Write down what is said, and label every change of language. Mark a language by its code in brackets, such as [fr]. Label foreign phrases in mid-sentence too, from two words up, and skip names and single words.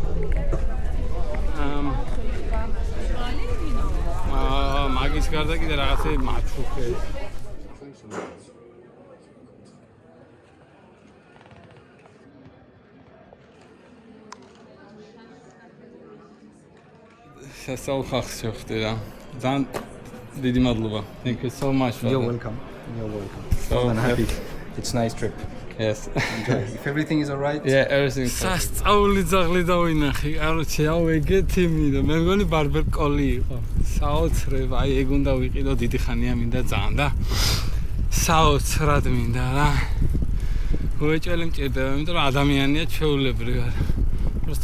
[ka] მაგის გარდა კიდე რაღაცები მაჩუქე სასწაულ ხალხს შევხვდი რა ძალიან დიდი მადლობა [en] thank you so much you're welcome so I'm happy it's nice trip yes enjoy if everything is all right yeah everything [ka] სასწაული ძაღლი დავინახე კაროჩე აუ ეგეთი მინდა მე მგონი ბარბერ კოლი იყო საოცრება აი ეგ უნდა ვიყიდო დიდი ხანია მინდა ძალიან და საოცრად მინდა რა უეჭველი მჭირდება იმიტომ რომ ადამიანია ჩვეულებრივი არა просто